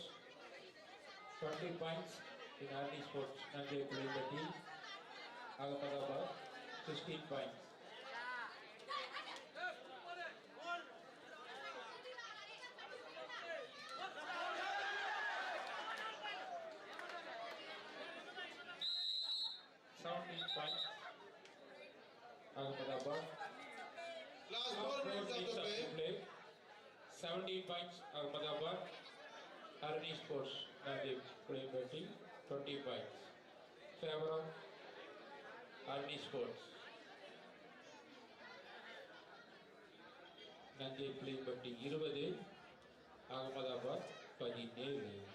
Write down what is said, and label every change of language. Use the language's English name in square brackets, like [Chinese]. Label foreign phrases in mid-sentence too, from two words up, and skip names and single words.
[English] 20 points in Harni Sports. Nanjay Puliyambatti. Ahmedabad. 16 points. Points. Ahmedabad. Last 4 minutes of the play. 17 points. Ahmedabad. Harni Sports. Nanjay Puliyambatti. 20 points. Favor of Harni Sports. Nanjay Puliyambatti 20. Ahmedabad 17.